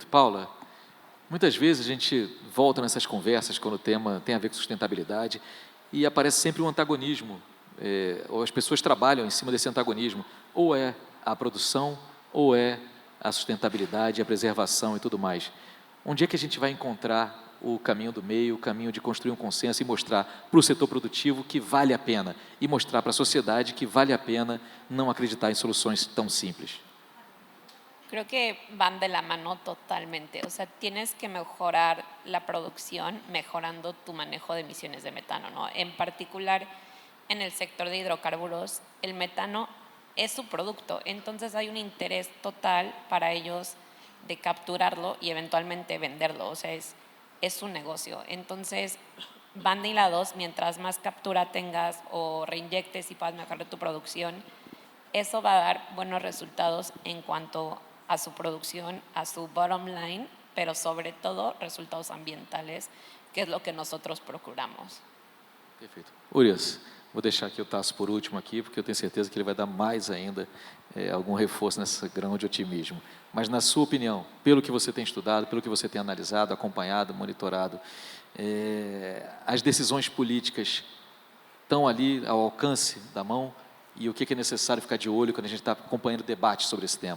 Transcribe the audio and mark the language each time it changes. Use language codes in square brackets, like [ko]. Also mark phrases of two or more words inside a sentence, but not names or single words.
[pt] Paula, muitas vezes a gente volta nessas conversas quando o tema tem a ver com sustentabilidade e aparece sempre um antagonismo, ou as pessoas trabalham em cima desse antagonismo, ou é a produção, ou é a sustentabilidade, a preservação e tudo mais. Onde é que a gente vai encontrar o caminho do meio, o caminho de construir um consenso e mostrar para o setor produtivo que vale a pena, e mostrar para a sociedade que vale a pena não acreditar em soluções tão simples? [es] Creo que van de la mano totalmente. O sea, tienes que mejorar la producción mejorando tu manejo de emisiones de metano, ¿no? En particular, en el sector de hidrocarburos, el metano es su producto. Entonces hay un interés total para ellos de capturarlo y eventualmente venderlo. O sea, es un negocio. Entonces, van de hilados, mientras más captura tengas o reinyectes y puedas mejorar tu producción, eso va a dar buenos resultados en cuanto a su producción, a su [en] bottom line, [es] pero sobre todo resultados ambientales, que es lo que nosotros procuramos. [pt] Perfeito. Urias, vou deixar aqui o Tasso por último aqui, porque eu tenho certeza que ele vai dar mais ainda algum reforço nesse grão de otimismo. Mas, na sua opinião, pelo que você tem estudado, pelo que você tem analisado, acompanhado, monitorado, as decisões políticas estão ali ao alcance da mão e o que é necessário ficar de olho quando a gente está acompanhando o debate sobre esse tema?